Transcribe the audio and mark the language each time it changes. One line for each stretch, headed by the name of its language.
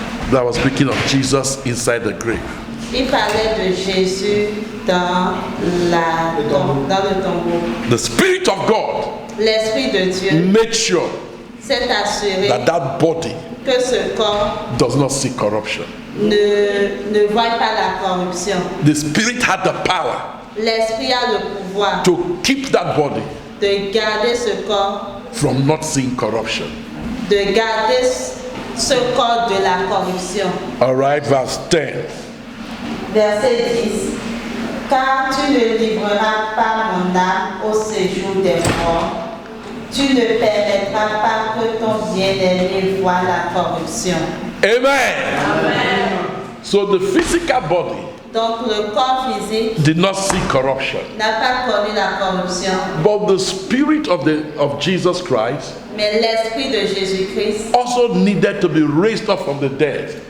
English: That was speaking of Jesus inside the grave.
French: Il parlait de Jésus dans le tombeau.
English: The Spirit of God
French: L'Esprit de Dieu
English: made sure
French: s'est assuré
English: that that body
French: que ce corps
English: does not see corruption.
French: ne voit pas la corruption.
English: The Spirit had the power
French: L'Esprit a le pouvoir
English: to keep that body
French: de garder ce corps,
English: from not seeing corruption.
French: de garder ce corps de la corruption.
English: All right, verse 10.
French: Verset 10. Car tu ne livreras pas mon âme au séjour des morts. Tu ne permettras pas que ton bien-aimé voie la corruption. Amen. Amen.
English: So the physical body
French: Donc le corps physique
English: did not see corruption,
French: n'a pas connu la corruption,
English: but the Spirit of Jesus Christ
French: mais l'Esprit de Jésus-Christ
English: also needed to be raised up from the dead.